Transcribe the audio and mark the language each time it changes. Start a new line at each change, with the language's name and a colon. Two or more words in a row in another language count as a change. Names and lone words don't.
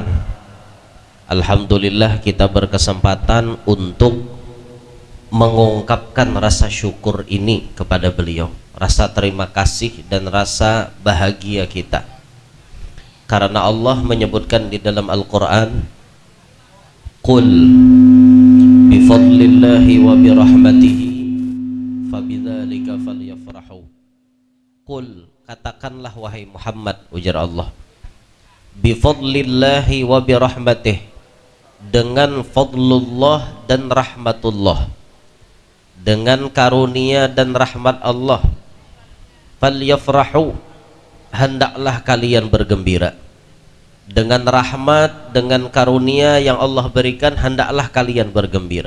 Indonesian: Alhamdulillah kita berkesempatan untuk mengungkapkan rasa syukur ini kepada beliau, rasa terima kasih dan rasa bahagia kita. Karena Allah menyebutkan di dalam Al-Quran,
Arabic: قل بفضل الله وبرحمته فبذلك فليفرحوا.
Indonesian: Qul, katakanlah wahai Muhammad, ujar Allah,
Arabic: بفضل الله وبرحمته,
Indonesian: dengan fadlullah dan rahmatullah, dengan karunia dan rahmat Allah, falyafrahu, hendaklah kalian bergembira. Dengan rahmat, dengan karunia yang Allah berikan, hendaklah kalian bergembira.